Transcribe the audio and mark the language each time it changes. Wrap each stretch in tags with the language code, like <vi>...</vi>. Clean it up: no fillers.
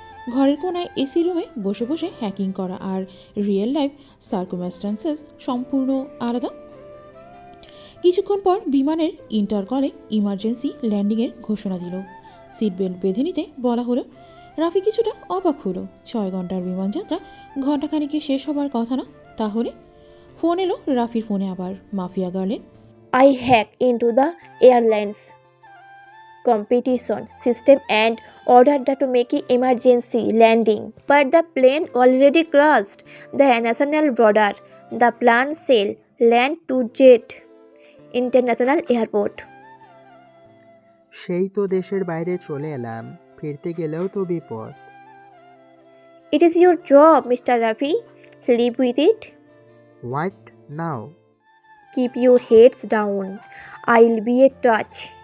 <bn>ঘরের কোনায় এসি রুমে বসে বসে হ্যাকিং করা আর রিয়েল লাইফ সার্কুমস্ট্যান্সেস সম্পূর্ণ আলাদা। কিছুক্ষণ পর বিমানের ইন্টারকলে ইমার্জেন্সি ল্যান্ডিংয়ের ঘোষণা দিল। সিট বেল্ট বেঁধে নিতে বলা হলো। রাফি কিছুটা অবাক হলো। 6 ঘন্টার বিমানযাত্রা ঘণ্টাখানিকে শেষ হবার কথা না তাহলে? ফোন এলো রাফির ফোনে আবার mafia গার্লের।</bn> <en>I hacked into the airline's competition system and ordered that to make an emergency landing. But the plane already crossed the national border. The plane shall land to Jet International Airport.</en> <bn>সেই তো দেশের বাইরে চলে এলাম, ফিরতে গেলেও তো বিপদ।</bn> <en>It is your job, Mr. Rafi. Live with it. What now? Keep your heads down. I'll be a touch.</en>